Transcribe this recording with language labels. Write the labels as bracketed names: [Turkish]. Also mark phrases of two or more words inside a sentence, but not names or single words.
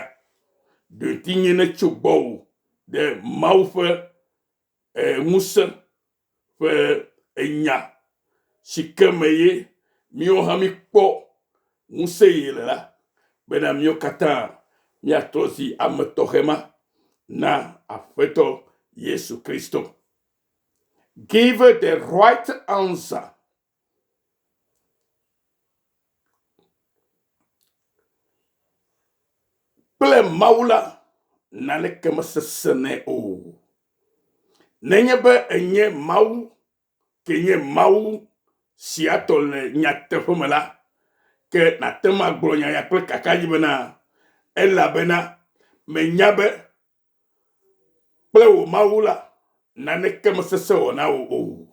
[Ewe] Ɖoŋtinye ne tso gbɔwò ɖe Mawu ƒe ŋusẽ ƒe enya si ke me ye míawo hã míkpɔ ŋusẽ ye le la, bena míawo katã míatrɔ zi ame tɔxɛ ma na Aƒetɔ Yesu Kristo. [English] Give the right answer. [Ewe] Kple Mawu la, naneke mesesene o. Nenye be enye Mawu ke nye Mawu si atɔ le nyateƒe me la, ke nate ŋu agblɔ nya ya kple kaka dzi bena elabena menya be kple wò Mawu la, naneke mesese wɔ na wò o.